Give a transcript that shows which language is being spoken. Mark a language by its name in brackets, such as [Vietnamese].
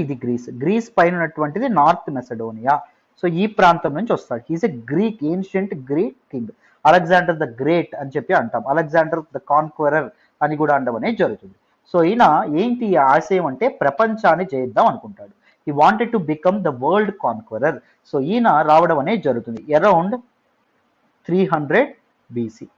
[Telugu] ఇది గ్రీస్ పైన ఉన్నటువంటిది నార్త్ మెసడోనియా. సో ఈ ప్రాంతం నుంచి వస్తాడు. [English] He's a Greek, ancient Greek king. [Telugu] Alexander the great అని చెప్పి అంటాం, అలెగ్జాండర్ ద కాన్క్వరర్ అని కూడా అనడం అనేది జరుగుతుంది. సో ఈయన ఏంటి ఆశయం అంటే ప్రపంచాన్ని జయిద్దాం అనుకుంటాడు. [English] he wanted to become the world conqueror. [Telugu] So ఈయన రావడం అనేది జరుగుతుంది అరౌండ్ 300 BC.